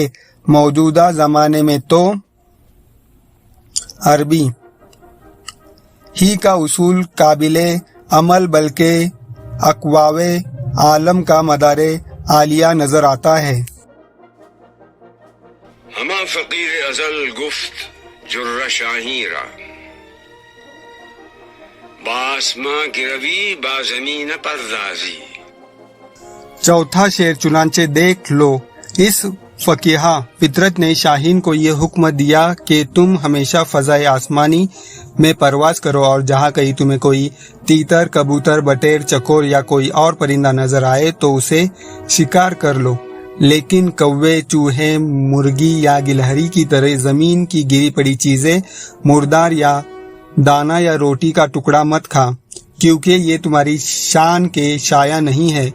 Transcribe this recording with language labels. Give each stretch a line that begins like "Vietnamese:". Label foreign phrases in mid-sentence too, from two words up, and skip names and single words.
Urdu: موجودہ زمانے میں تو عربی ہی کا اصول قابل عمل بلکہ اقوام عالم کا مدار عالیہ نظر آتا ہے۔
Persian: ہما فقیر ازل گفت جر شاہین را، باسماں کی روی با زمین پردازی۔
Urdu: چوتھا شعر چنانچہ دیکھ لو، اس فقیہ فطرت نے شاہین کو یہ حکم دیا کہ تم ہمیشہ فضائے آسمانی میں پرواز کرو، اور جہاں کہیں تمہیں کوئی تیتر، کبوتر، بٹیر، چکور یا کوئی اور پرندہ نظر آئے تو اسے شکار کر لو، لیکن کوے، چوہے، مرغی یا گلہری کی طرح زمین کی گری پڑی چیزیں، مردار یا دانا یا روٹی کا ٹکڑا مت کھا، کیونکہ یہ تمہاری شان کے شایع نہیں ہے۔